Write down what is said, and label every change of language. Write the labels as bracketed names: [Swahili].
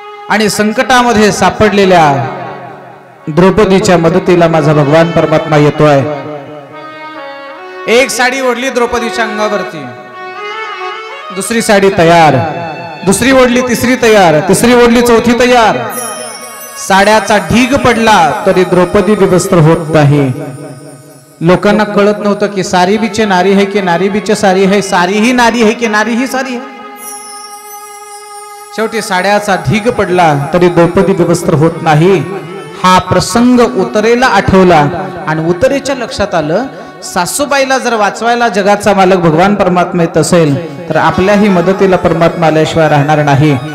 [Marathi] आणि संकटामध्ये सापडलेल्या द्रौपदीच्या मदतीला माझा भगवान परमात्मा येतोय. एक साडी ओढली द्रौपदीच्या अंगावरती, दुसरी साडी तयार, दुसरी ओढली तिसरी तयार, तिसरी ओढली चौथी तयार. साड्याचा ढीग पडला तरी द्रौपदी विवस्त्र होत नाही. लोकांना कळत नव्हतं की [Hindi] सारी बीचे नारी है की नारी बीचे सारी है, सारी ही नारी है की नारी ही सारी है. [Marathi] शेवटी साड्याचा ढीग पडला तरी द्रौपदी विवस्त्र होत नाही. हा प्रसंग उतरेला आठवला आणि उतरेच्या लक्षात आलं सासूबाईला जर वाचवायला जगाचा मालक भगवान परमात्मा येत असेल तर आपल्याही मदतीला परमात्मा आल्याशिवाय राहणार नाही.